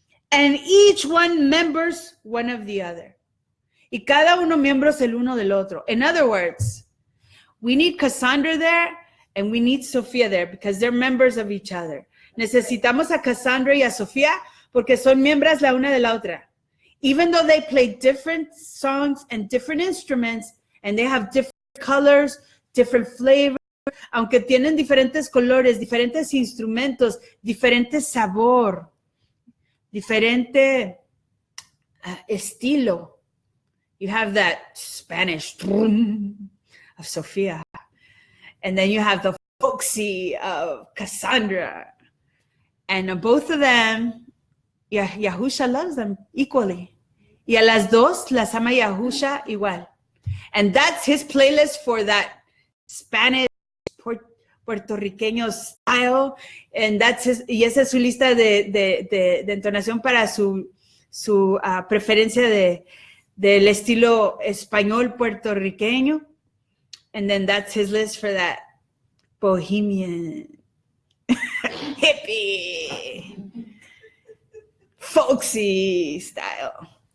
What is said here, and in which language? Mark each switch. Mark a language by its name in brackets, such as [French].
[English] And each one members one of the other. [Spanish] Y cada uno miembros el uno del otro. [English] In other words, we need Cassandra there and we need Sofía there because they're members of each other. [Spanish] Necesitamos a Cassandra y a Sofía porque son miembros la una de la otra. [English] Even though they play different songs and different instruments and they have different colors, different flavors, [Spanish] aunque tienen diferentes colores, diferentes instrumentos, diferente sabor, diferente estilo. [English] You have that Spanish of Sofia. And then you have the folksy of Cassandra. And both of them, Yahusha loves them equally. [Spanish] Y a las dos las ama Yahusha igual. [English] And that's his playlist for that Spanish puertorriqueño style. And that's [Spanish] y esa es su lista de entonación para su preferencia del estilo español puertorriqueño. [English] And then that's his list for that bohemian, hippie, folksy style.